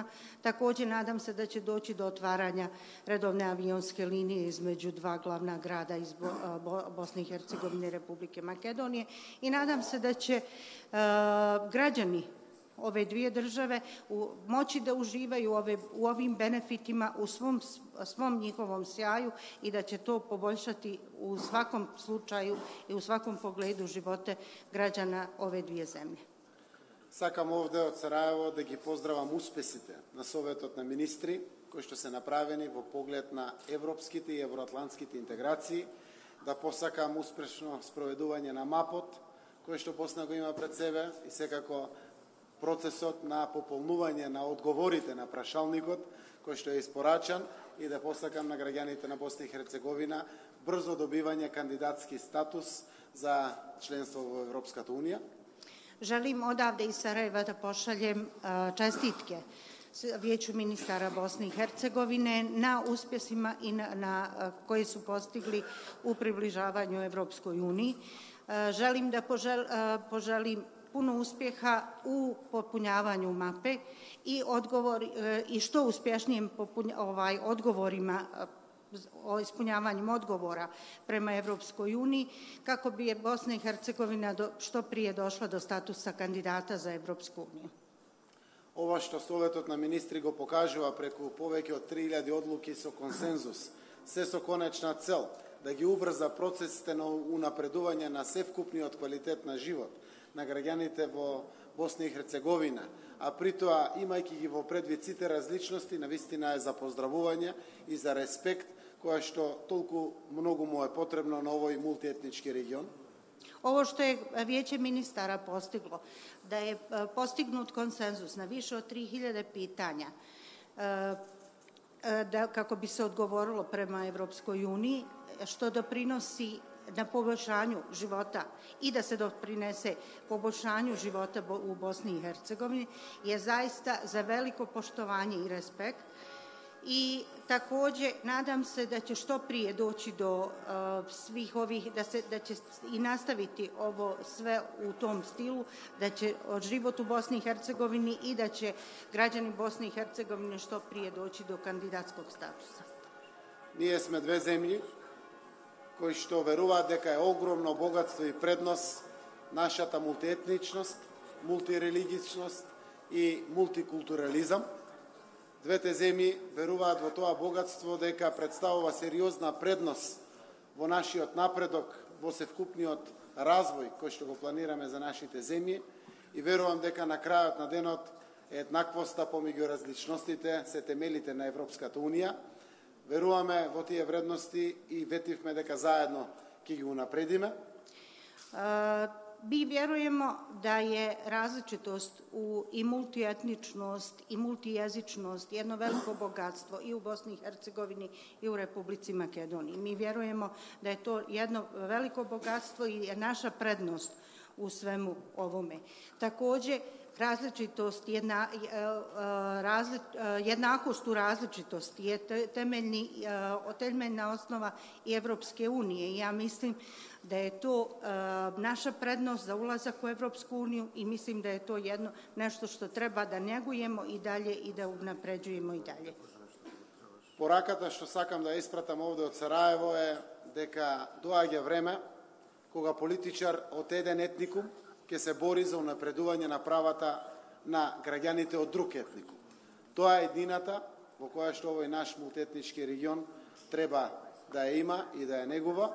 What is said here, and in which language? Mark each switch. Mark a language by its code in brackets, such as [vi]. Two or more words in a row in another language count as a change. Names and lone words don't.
[bs] Takođe, nadam se da će doći do otvaranja redovne avionske linije između dva glavna grada iz Bosne i Hercegovine i Republike Makedonije i nadam se da će građani ove dvije države moći da uživaju u ovim benefitima u svom njihovom sjaju i da će to poboljšati u svakom slučaju i u svakom pogledu živote građana ove dvije zemlje. [mk] Сакам овде од Сараево да ги поздравам успесите на Советот на министри, кои што се направени во поглед на европските и евроатлантските интеграции, да посакам успешно спроведување на МАПот, кој што Босна го има пред себе и секако процесот на пополнување на одговорите на прашалникот, кој што е испорачан и да посакам на граѓаните на Босна и Херцеговина брзо добивање кандидатски статус за членство во Европската Унија. [bs] Želim odavde iz Sarajeva da pošaljem čestitke Vijeću ministara Bosne i Hercegovine na uspjesima i koje su postigli u približavanju Evropskoj uniji. Želim da poželim puno uspjeha u popunjavanju mape i što uspješnijem odgovorima o ispunjavanju odgovora prema Evropskoj uniji, kako bi Bosna i Hercegovina što prije došla do statusa kandidata za Evropsku uniju. [mk] Ова што Советот на министри го покажува преку повеќе од 3000 одлуки со консензус, се со конечна цел да ги убрза процесите на унапредување на севкупниот квалитет на живот на граѓаните во Босна и Херцеговина, а при тоа, имајќи ги во предвид сите различности, навистина е за поздравување и за респект, која што толку многу му е потребно на овој мултиетнички регион. [bs] Ovo što je Vijeće ministara postiglo, da je postignut konsenzus na više od 3000 pitanja, kako bi se odgovorilo prema Evropskoj uniji, što doprinosi na poboljšanju života i da se doprinese poboljšanju života u Bosni i Hercegovini, je zaista za veliko poštovanje i respekt. I takođe nadam se da će što prije doći do svih ovih, da će i nastaviti ovo sve u tom stilu, da će život u Bosni i Hercegovini i da će građani Bosne i Hercegovine što prije doći do kandidatskog statusa. [mk] Ние сме две земји кои што веруваат дека е огромно богатство и предност нашата мултиетничност, мултирелигичност и мултикултурализам. Двете земји веруваат во тоа богатство дека представува сериозна предност во нашиот напредок, во севкупниот развој кој што го планираме за нашите земји и верувам дека на крајот на денот еднаквоста помеѓу различностите се темелите на Европската Унија. Веруваме во тие вредности и ветивме дека заедно ќе ги унапредиме. [bs] Mi vjerujemo da je različitost i multietničnost i multijezičnost jedno veliko bogatstvo i u Bosni i Hercegovini i u Republici Makedoniji. Mi vjerujemo da je to jedno veliko bogatstvo i je naša prednost u svemu ovome. Takođe, različitost, jednakost u različitosti je temeljna osnova i Evropske unije. Ja mislim da je to naša prednost za ulazak u Evropsku uniju i mislim da je to nešto što treba da njegujemo i dalje i da unapređujemo i dalje. [mk] Пораката што сакам да испратам овде од Сараево е дека доаѓа време кога политичар од еден етникум ќе се бори за унапредување на правата на граѓаните од друг етнику. Тоа е едината во која што овој наш мултиетнички регион треба да ја има и да ја негува.